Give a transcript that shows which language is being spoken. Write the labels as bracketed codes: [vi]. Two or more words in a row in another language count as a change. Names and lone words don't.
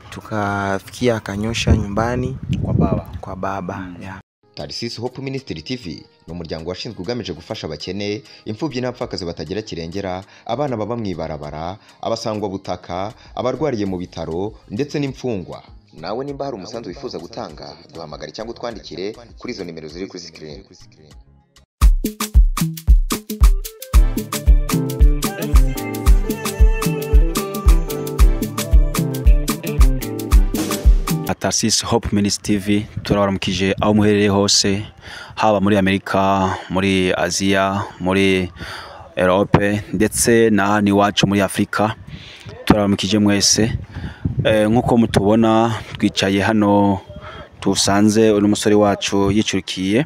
[sw] tukafikia akanyosha nyumbani kwa baba. [en] Yeah. [rw] Tarcisse Hope Ministry TV ni umuryango washinzwe ugamije gufasha abakene, imfubyi n'abapfakazi batagira kirengera, abana baba mwibarabara, abasangwa butaka, abarwariye mu bitaro ndetse n'imfungwa. Nawe nimba hari umusanzu wifuza gutanga, duhamagare cyangwa twandikire kuri izo nimero ziri kuri screen. Tarcisse Hope Ministry TV turabaramukije aho muherereye hose, haba muri Amerika, muri Aziya, muri Europe ndetse na ni wacu muri Afrika. Turabaramukije mwese. Nkuko mutubona twicaye hano, tusanze uyu musore wacu yicurukiye.